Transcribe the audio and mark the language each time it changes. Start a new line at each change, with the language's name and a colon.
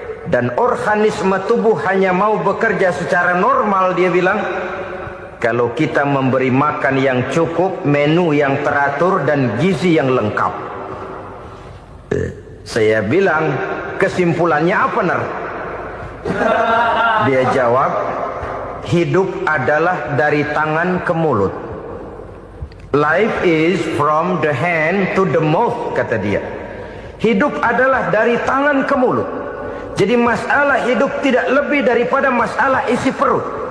Indonesian: dan organisme tubuh hanya mau bekerja secara normal, dia bilang, kalau kita memberi makan yang cukup, menu yang teratur, dan gizi yang lengkap. Saya bilang, kesimpulannya apa, Ner? Dia jawab, hidup adalah dari tangan ke mulut.
English: Life is from the hand to the mouth,
Indonesian: kata dia. Hidup adalah dari tangan ke mulut. Jadi masalah hidup tidak lebih daripada masalah isi perut.